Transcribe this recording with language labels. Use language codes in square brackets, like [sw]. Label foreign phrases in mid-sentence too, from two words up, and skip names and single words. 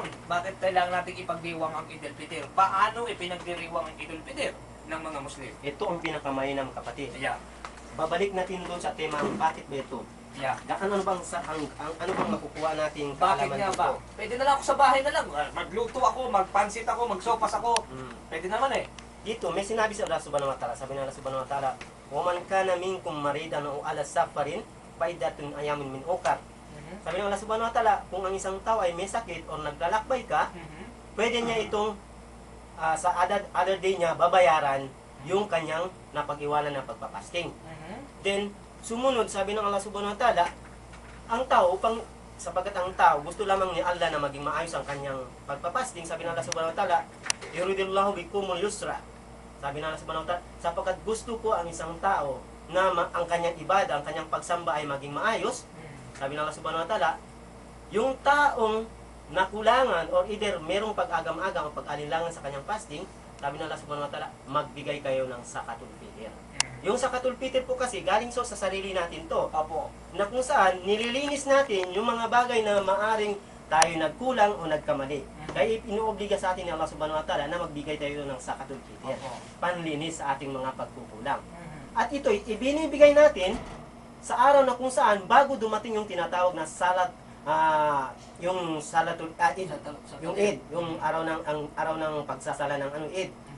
[tl] Bakit kailangan natin ipagdiwang ang Idul Fitr? Paano ipinagdiriwang ang Idul Fitr ng mga Muslim? Ito ang pinakamainam, kapatid. Ayan. Babalik natin doon sa tema, bakit ba ito? Ayan. Ano bang ano bang makukuha nating Bakit kaalaman nga dito? ba? Pwede na lang ako sa bahay na lang. Magluto ako, magpansit ako, magsopas ako. Pwede naman eh. Dito, may sinabi sa Allah [ar] سبحانه وتعالى. [tl] Sabi ng [ar] الله سبحانه وتعالى, وَمَنْ كَانَ مِنْكُمْ مَرِيدًا أَوْ عَلَى سَفَرٍ فَعِدَّةٌ أَيَّامٍ مِنْ أُخَرٍ. [tl] Sabi ng Allah [ar] سبحانه وتعالى, [tl] kung ang isang tao ay may sakit o naglalakbay ka, pwede niya itong sa [en] other day [tl] niya babayaran yung kanyang napag-iwanan na pagpapasting. Then, sumunod, sabi ng Allah [ar] سبحانه وتعالى, [tl] ang tao, sapagkat ang tao, gusto lamang ni Allah na maging maayos ang kanyang pagpapasting, sabi ng Allah [ar] سبحانه وتعالى, يريد الله بكم اليسر. [tl] Sabi ng Allah [ar] سبحانه وتعالى, [tl] sapagkat gusto ko ang isang tao na ang kanyang ibada, ang kanyang pagsamba ay maging maayos, sabi ng Allah [ar] سبحانه وتعالى, [tl] yung taong nakulangan [en] or either [tl] merong pag-agam-agam o pag-alinlangan sa kanyang fasting, sabi ng Allah [ar] سبحانه وتعالى, [tl] magbigay kayo ng [ar] زكاة الفطر. [tl] Yung [ar] زكاة الفطر [tl] po kasi galing sa sarili natin to. Apo. Na kung saan nililinis natin yung mga bagay na maaring tayo nagkulang o nagkamali. Kaya inuobliga sa atin ni Allah [ar] سبحانه وتعالى [tl] na magbigay tayo ng [ar] زكاة الفطر. [tl] Panlinis sa ating mga pagkukulang. At ito, ibinibigay natin sa araw na kung saan bago dumating yung tinatawag na salat, yung [ar] صلاة العيد, [tl] yung Eid, yung araw ng pagsasala ng Eid.